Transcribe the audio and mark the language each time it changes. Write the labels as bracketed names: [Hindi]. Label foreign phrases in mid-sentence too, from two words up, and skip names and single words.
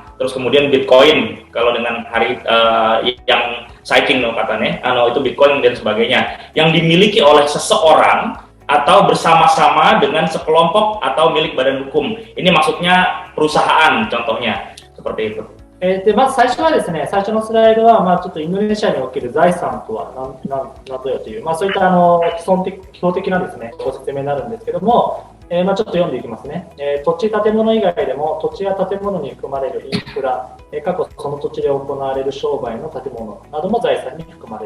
[Indonesian] Terus kemudian Bitcoin, kalau dengan hari yang citing katanya, itu Bitcoin dan sebagainya, yang dimiliki oleh seseorang atau bersama-sama dengan sekelompok atau milik badan hukum. Ini maksudnya perusahaan, contohnya seperti itu. [Japanese] でまず最初はですね、最初のスライドは、ちょっとインドネシアにおける財産とは何ぞやという、そういった基本的なですね、ご説明になるんですけども、ちょっと読んでいきますね。土地建物以外でも土地や建物に含まれるインフラ、過去その土地で行われる商売の建物なども財産に含まれる。